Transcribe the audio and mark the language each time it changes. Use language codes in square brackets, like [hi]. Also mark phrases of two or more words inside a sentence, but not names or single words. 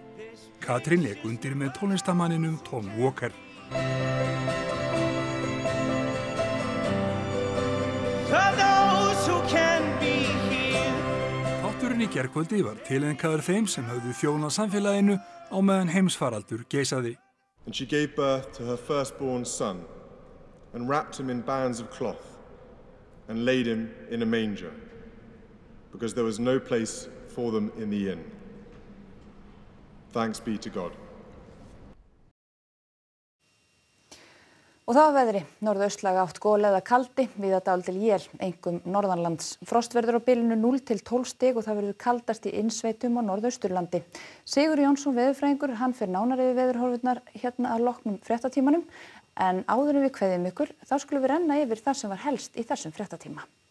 [is] Katrín lék undir með tónlistamanninum Tom Walker. Þátturinn í gærkvöldi var tileinkaður þeim sem höfðu þjónað samfélaginu á meðan heimsfaraldur geisaði. [en] And she gave birth to her firstborn son and wrapped him in bands of cloth and laid him in a manger because there was no place for them in the inn. Thanks be to God. [is] Og það var veðri, norðaustlæg átt gól eða kaldi, víða dálítil él, einkum norðanlands. Frost verður á bilinu 0 til 12 stig og það verður kaldast í innsveitum á norðausturlandi. Sigur Jónsson veðurfræðingur, hann fer nánar yfir veðurhorfurnar hérna að loknum fréttatímanum, en áður en við kveðjum ykkur, þá skulum við renna yfir það sem var helst í þessum fréttatíma.